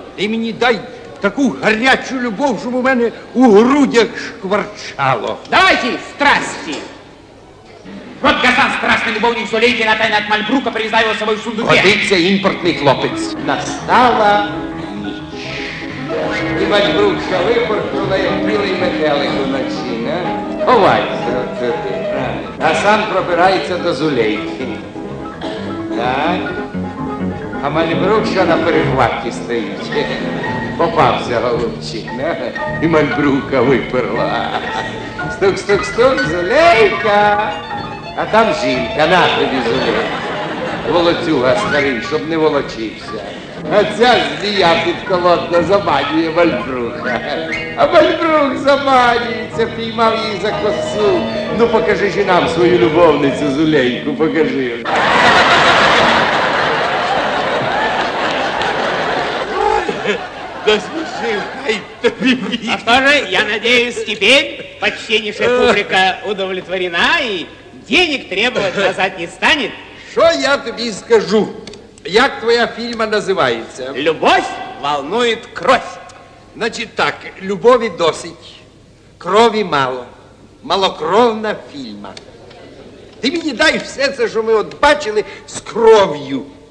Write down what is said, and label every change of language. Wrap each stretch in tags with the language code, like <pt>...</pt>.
<uk>Ти мені дай таку гарячу любов, щоб у мене у грудях шкварчало.</uk> <ru>Давайте страсти. Вот Газан, страстный любовник Зулейки, на тайне от Мальбрука, привезла его с собой в сундуке.</ru> <uk>Годиться імпортний хлопець. Настала ніч. І Мальбручка випорхнула, як білий метелик уночі, не? Ховайся от туди. А сам пробирається до Зулейки. Так. А Мальбрук що на перехваті стоїть. Попався голубчик, не? І Мальбрука виперла. Стук, Зулейка. А там жінка, на тобі Зулейка. Волоцюга старий, щоб не волочився. А ця змія підколотна заманює Мальбрука. А Мальбрук заманюється, піймав її за косу. Ну покажи ж і нам свою любовницю Зулейку, покажи. Да смешил, ай, тобі вік.</uk> <ru>А что же, я надеюсь, теперь почтеннейшая публика удовлетворена и денег требовать назад не станет?</ru> <uk>Що я тобі скажу? Як твоя фільма називається?</uk> <ru>Любовь волнует кровь.</ru> <uk>Значить так, любові досить, крові мало. Малокровна фільма. Ти мені дай все це, що ми от бачили, з кров'ю.</uk>